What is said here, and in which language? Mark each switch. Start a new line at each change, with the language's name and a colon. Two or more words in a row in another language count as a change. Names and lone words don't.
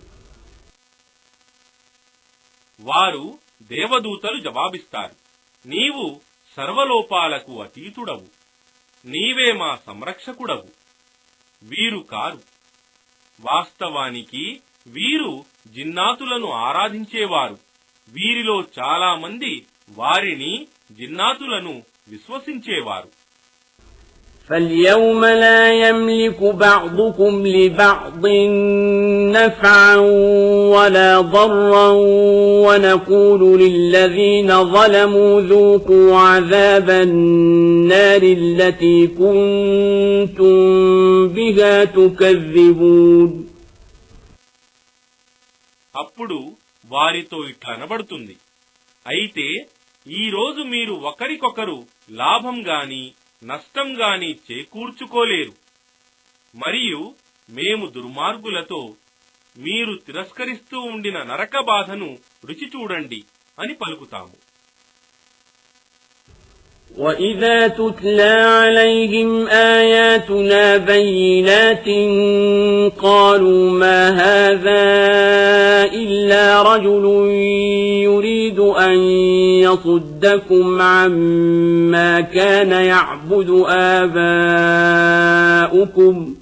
Telugu: వారు దేవదూతలు జవాబిస్తారు, నీవు సర్వలోపాలకు అతీతుడవు, నీవే మా సంరక్షకుడవు. వీరు కారు, వాస్తవానికి వీరు జిన్నాతులను ఆరాధించేవారు. వీరిలో చాలా మంది వారిని జిన్నాతులను విశ్వసించేవారు.
Arabic: فاليوم لا يملك بعضكم لبعض نفعا ولا ضرا ونقول للذين ظلموا ذوقوا عذاب النار التي كنتم بها تكذبون
Telugu: అప్పుడు వారితో ఇట్లనబడుతుంది, అయితే ఈ రోజు మీరు ఒకరికొకరు లాభం గాని నష్టం గాని చేకూర్చుకోలేరు, మరియు మేము దుర్మార్గులతో మీరు తిరస్కరిస్తూ ఉండిన నరక బాధను రుచి చూడండి అని పలుకుతాము.
Arabic: وَإِذَا تُتْلَى عَلَيْهِمْ آيَاتُنَا بَيِّنَاتٍ قَالُوا مَا هَذَا إِلَّا رَجُلٌ يُرِيدُ أَن يَصُدَّكُمْ عَمَّا كَانَ يَعْبُدُ آبَاؤُكُمْ